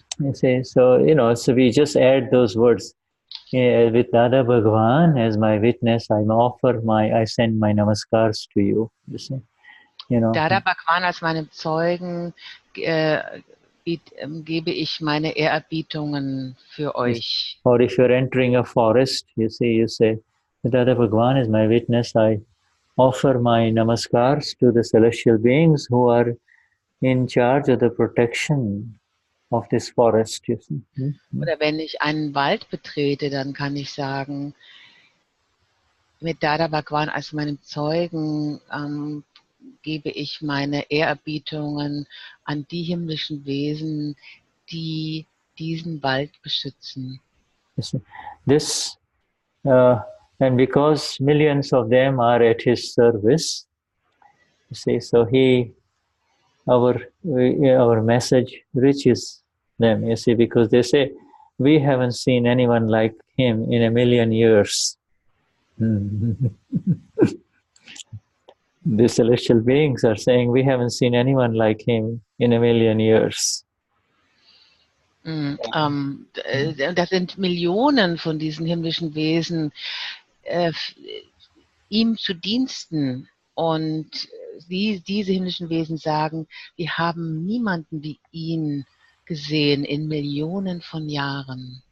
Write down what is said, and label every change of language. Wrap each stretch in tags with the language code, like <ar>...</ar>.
<en>You see, so we just add those words. With Dada Bhagwan as my witness, I send my namaskars to you. You see,</en> <de>Dada Bhagwan als meinem Zeugen gebe ich meine Ehrerbietungen für euch.</de> <en>Or if you're entering a forest, you say, Dada Bhagwan is my witness. I offer my namaskars to the celestial beings who are in charge of the protection of this forest. You see.</en> <de>Oder wenn ich einen Wald betrete, dann kann ich sagen, mit Dada Bhagwan als meinem Zeugen gebe ich meine Ehrerbietungen an die himmlischen Wesen, die diesen Wald beschützen.</de> <en>This, and because millions of them are at his service, you see, so our message reaches them, you see, because they say, we haven't seen anyone like him in a million years. The celestial beings are saying, we haven't seen anyone like him in a million years.</en> <de>Das sind Millionen von diesen himmlischen Wesen ihm zu Diensten. Und diese himmlischen Wesen sagen, wir haben niemanden wie ihn gesehen in Millionen von Jahren.</de>